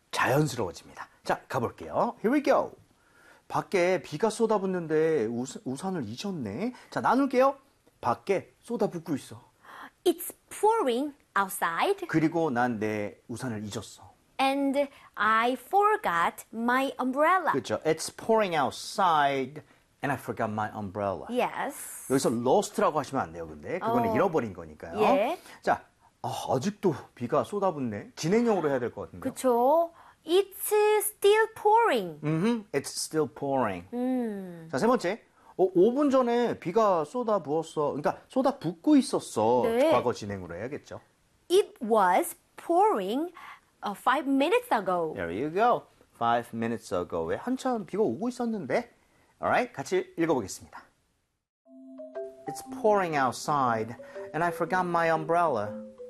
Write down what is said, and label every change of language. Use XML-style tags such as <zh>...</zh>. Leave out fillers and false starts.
<ko>자연스러워집니다. 자, 가볼게요.</ko> <en>Here we go.</en> <ko>밖에 비가 쏟아붓는데 우산을 잊었네. 자, 나눌게요. 밖에 쏟아붓고 있어.</ko> <en>It's pouring outside.</en> <ko>그리고 난내 우산을 잊었어.</ko> <en>And I forgot my umbrella.</en> <ko>그렇죠.</ko> <en>It's pouring outside and I forgot my umbrella. Yes.</en> <ko>여기서 lost라고 하시면 안 돼요, 근데. 그거는 잃어버린 거니까요. 예. 자, 아직도 비가 쏟아붓네. 진행형으로 해야 될것 같은데요. 그쵸.</ko> <en>It's still pouring. It's still pouring.</en> <ko>자, 세 번째. 5분 전에 비가 쏟아부었어. 그러니까 쏟아붓고 있었어. 네. 과거 진행으로 해야겠죠.</ko> <en>It was pouring 5 minutes ago. There you go. 5 minutes ago.</en> <ko>왜 한참 비가 오고 있었는데? Alright, 같이 읽어보겠습니다.</ko> <en>It's pouring outside, and I forgot my umbrella.</en>